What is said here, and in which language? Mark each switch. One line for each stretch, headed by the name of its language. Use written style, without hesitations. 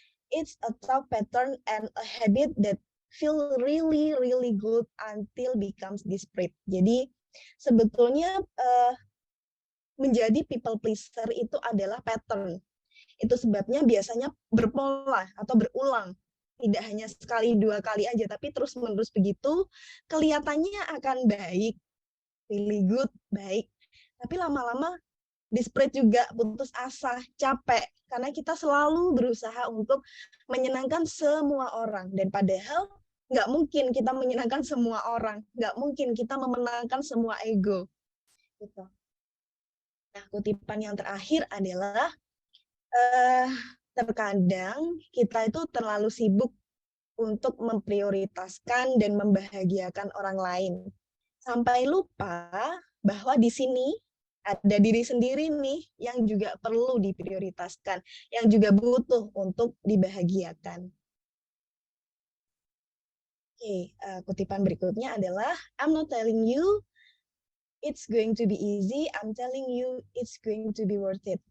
English: It's a thought pattern and a habit that feel really really good until becomes desperate.
Indonesian: Jadi sebetulnya menjadi people pleaser itu adalah pattern. Itu sebabnya biasanya berpola atau berulang. Tidak hanya sekali dua kali aja, tapi terus menerus begitu. Kelihatannya akan baik,
English: really good,
Indonesian: baik. Tapi lama-lama desperate juga, putus asa, capek. Karena kita selalu berusaha untuk menyenangkan semua orang. Dan padahal nggak mungkin kita menyenangkan semua orang. Nggak mungkin kita memenangkan semua ego. Gitu. Nah, kutipan yang terakhir adalah, terkadang kita itu terlalu sibuk untuk memprioritaskan dan membahagiakan orang lain. sampai lupa bahwa di sini ada diri sendiri nih yang juga perlu diprioritaskan, yang juga butuh untuk dibahagiakan. Oke, kutipan berikutnya adalah
English: I'm not telling you it's going to be easy, I'm telling you it's going to be worth it.